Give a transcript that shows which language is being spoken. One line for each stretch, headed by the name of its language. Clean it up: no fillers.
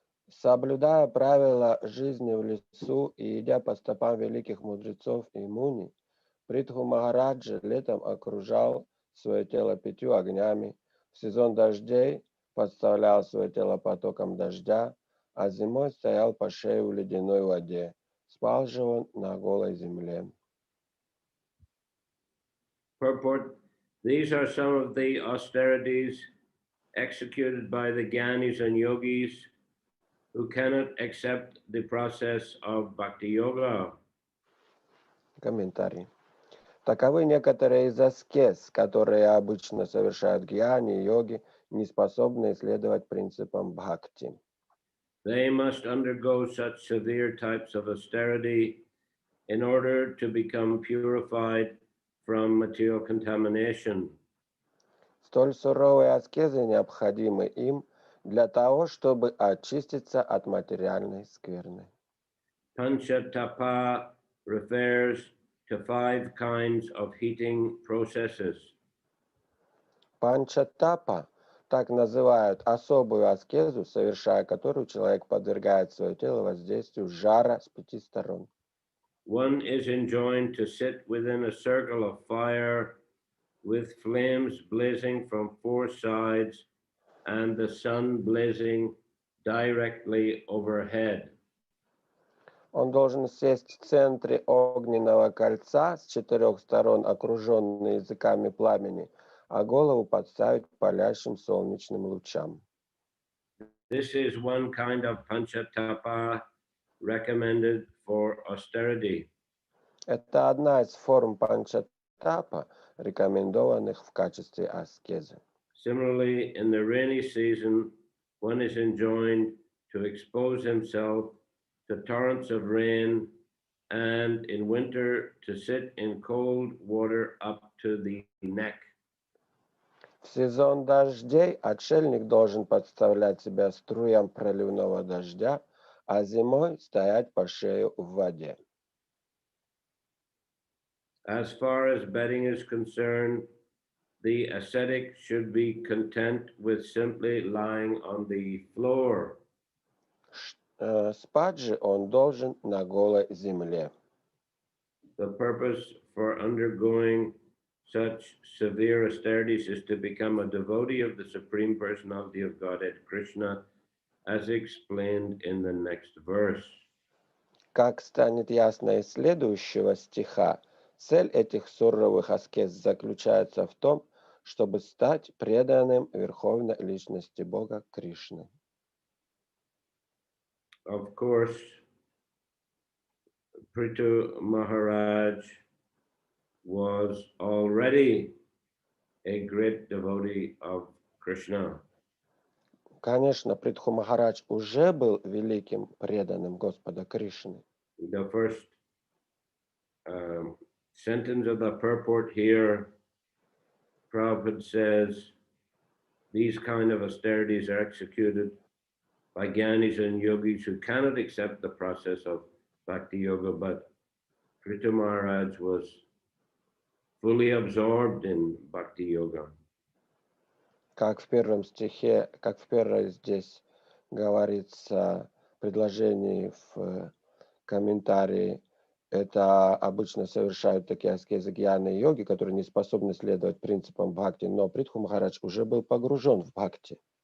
Russian: Соблюдая правила жизни в лесу и идя по стопам великих мудрецов и муни, Притху Махараджа летом окружал свое тело 5 огнями, в сезон дождей подставлял свое тело потоком дождя, а зимой стоял по шею в ледяной воде. Спал же он на голой земле.
English: Purport: These are some of the austerities executed by the Gyanis and Yogis who cannot accept the process of Bhakti Yoga.
Russian: Комментарий. Таковы некоторые из аскез, которые обычно совершают гьяни и йоги, не способные следовать принципам бхакти.
English: They must undergo such severe types of austerity in order to become purified from material contamination.
Russian: Столь суровые аскезы необходимы им для того, чтобы очиститься от материальной скверны.
English: Panchatapa refers to 5 kinds of heating processes.
Russian: Панчатапа так называют особую аскезу, совершая которую человек подвергает свое тело воздействию жара с 5 сторон.
English: One is enjoined to sit within a circle of fire with flames blazing from 4 sides and the sun blazing directly overhead.
Russian: Он должен сесть в центре огненного кольца с 4 сторон, окруженный языками пламени, а голову подставить палящим солнечным лучам.
English: This is one kind of panchatapa recommended for austerity.
Russian: Это одна из форм панчатапа, рекомендованных в качестве аскезы.
English: Similarly, in the rainy season, one is enjoined to expose himself to torrents of rain, and in winter to sit in cold water up to the neck.
Russian: В сезон дождей отшельник должен подставлять себя струям проливного дождя, а зимой стоять по шею в воде.
English: As far as bedding is concerned, the ascetic should be content with simply lying on the floor.
Russian: Спать же он должен на голой земле.
English: The purpose for undergoing such severe austerities is to become a devotee of the Supreme Personality of Godhead, Krishna, as explained in the next verse.
Russian: Как станет ясно из следующего стиха, цель этих суровых аскез заключается в том, чтобы стать преданным Верховной Личности Бога Кришны.
English: Of course, Prithu Maharaj was already a great devotee of Krishna.
Russian: Конечно, Притху Махарадж уже был великим преданным Господа Кришны.
English: The first sentence of the purport here, Prabhupada says, these kind of austerities are executed by Gyanis and yogis who cannot accept the process of Bhakti Yoga, but Prithu Maharaj was fully absorbed in Bhakti Yoga.
Russian: Как в первом стихе, как в первой здесь говорится предложении в комментарии, это обычно совершают такие аскезы гьяны и йоги, которые не способны следовать принципам бхакти, но Притху Махарадж уже был погружен в бхакти.